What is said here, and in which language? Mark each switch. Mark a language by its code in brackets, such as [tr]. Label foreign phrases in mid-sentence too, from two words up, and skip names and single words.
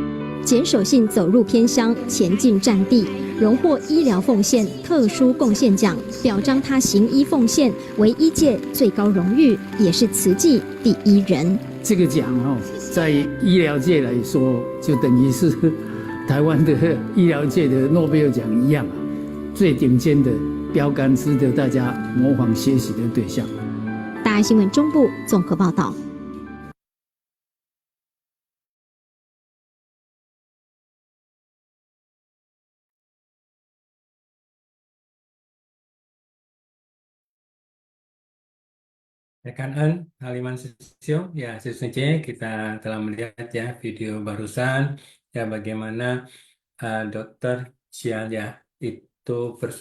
[zh] 简守信走入偏乡，前进战地，荣获医疗奉献特殊贡献奖，表彰他行医奉献为医界最高荣誉，也是慈济第一人。这个奖在医疗界来说，就等于是台湾的医疗界的诺贝尔奖一样最顶尖的标杆，值得大家模仿学习的对象。大爱新闻中部综合报道。 [id] Rekan Haliman Sesium, ya sesungguhnya kita telah melihat ya video barusan ya bagaimana Dokter Cian ya itu